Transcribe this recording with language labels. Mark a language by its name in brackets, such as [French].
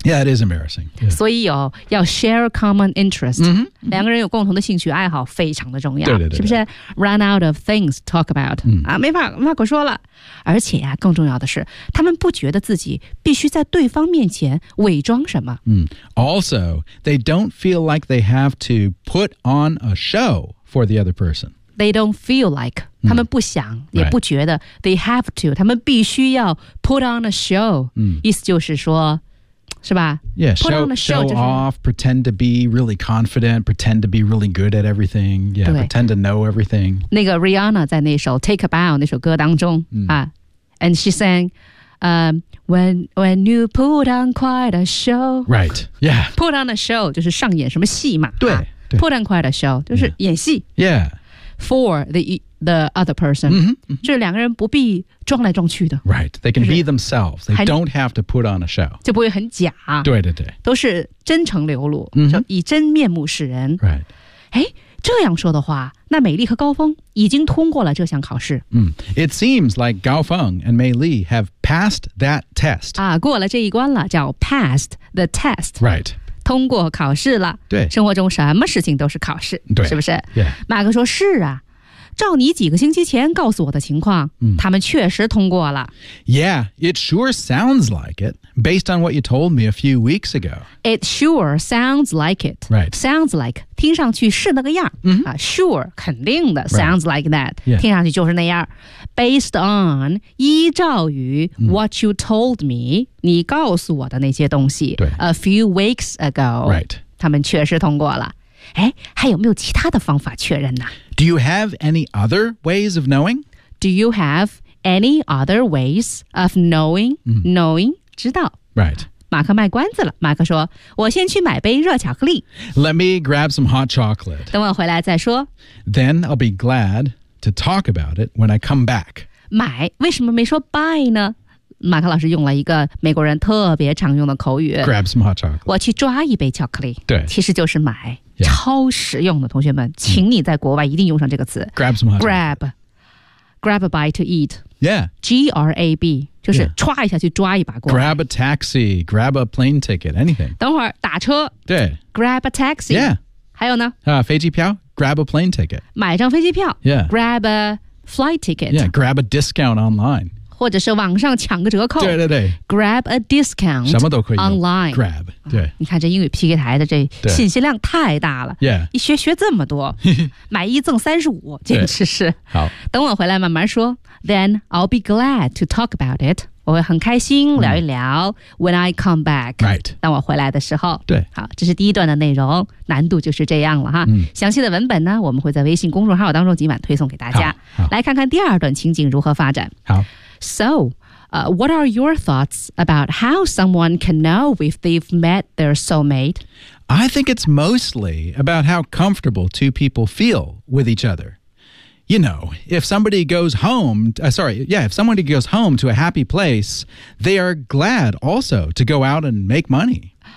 [English] Yeah, it is embarrassing. Yeah. [Chinese] 所以有要 [English] share common interest.、 Mm-hmm. [Chinese] 两个人有共同的兴趣爱好非常的重要。对对 对, 对。是不是 [English] run out of things to talk about?、嗯、 [Chinese] 啊，没话可说了。而且啊，更重要的是他们不觉得自己必须在对方面前伪装什么。 [English] Also, they don't feel like they have to put on a show for the other person. They don't feel like, [Chinese] 他们不想，也不觉得 [English] they have to, [Chinese] 他们必须要 [English] put on a show. [Chinese] 意思就是说，是吧？ [English] Yeah, show off, pretend to be really confident, pretend to be really good at everything, yeah, pretend to know everything. [Chinese] 那个 Rihanna 在那首 Take a Bow 那首歌当中， [English] and she sang,When you put on quite a show. Right, yeah. Put on a show, [Chinese] 就是上演什么戏嘛。对, 对。 [English] Put on quite a show, [Chinese] 就是演戏。 [English] Yeah. For the other person. Mm-hmm, mm-hmm. [Chinese] 就是两个人不必装来装去的。 [English] Right, they can be themselves. They don't have to put on a show. [Chinese] 就不会很假。对对对。都是真诚流露、 mm-hmm. 以真面目示人。 [English] Right. [Chinese] 诶，这样说的话，那美丽和高峰已经通过了这项考试。 [English] It seems like Gao Feng and Mei Li have passed that test. [Chinese] 啊，过了这一关了，叫 [English] passed the test. Right. [Chinese] 通过考试了。对。生活中什么事情都是考试，对，是不是？ [English] Yeah. [Chinese] 马克说，是啊，照你几个星期前告诉我的情况，他们确实通过了。 [English] Yeah, it sure sounds like it, based on what you told me a few weeks ago. It sure sounds like it. Right. Sounds like, [Chinese] 听上去是那个样。 Mm-hmm. [English] Sure, [Chinese] 肯定的。 [English] Sounds、 right. like that.、 Yeah. [Chinese] 听上去就是那样。 [English] Based on, [Chinese] 依照于 [English] what you told me, [Chinese] 你告诉我的那些东西。对。 [English] A few weeks ago. Right. [Chinese] 他们确实通过了。哎，还有没有其他的方法确认呢？ [English] Do you have any other ways of knowing? Do you have any other ways of knowing?、 Mm-hmm. [Chinese] Knowing, 知道。 [English] Right. [Chinese] 马克卖关子了。马克说，我先去买杯热巧克力。 [English] Let me grab some hot chocolate. [Chinese] 等我回来再说。 [English] Then I'll be glad to talk about it when I come back. [Chinese] 买，为什么没说 buy 呢？马克老师用了一个美国人特别常用的口语。 [English] Grab some hot chocolate. [Chinese] 我去抓一杯巧克力。对。其实就是买。超实用的同学们，请你在国外一定用上这个词。 [English] Grab some hot grab, grab a bite to eat. Yeah. [Chinese] G-R-A-B, 就是抓一下去抓一把过来。 [English] Grab a taxi, grab a plane ticket, anything. [Chinese] 等会儿打车。对。 [English] Grab a taxi. Yeah. [Chinese] 还有呢？飞机票。 [English] Grab a plane ticket. [Chinese] 买张飞机票。 [English] Yeah. Grab a flight ticket. Yeah, grab a discount online. [Chinese] 或者是网上抢个折扣，对对对 [English] ，grab a discount， [Chinese] 什么都可以 [English] online grab， 对、 [Chinese] 啊，你看这英语 PK 台的这信息量太大了 [English] ，yeah， [Chinese] 一学这么多，买一赠35，简直是好。等我回来慢慢说 ， [English] then I'll be glad to talk about it， [Chinese] 我会很开心聊一聊。 [English] When I come back， right， [Chinese] 当我回来的时候，对，好，这是第一段的内容，难度就是这样了哈。嗯、详细的文本呢，我们会在微信公众号当中今晚推送给大家，来看看第二段情景如何发展。好。 [English] So, what are your thoughts about how someone can know if they've met their soulmate? I think it's mostly about how comfortable two people feel with each other. You know, if somebody goes home, if someone goes home to a happy place, they are glad also to go out and make money.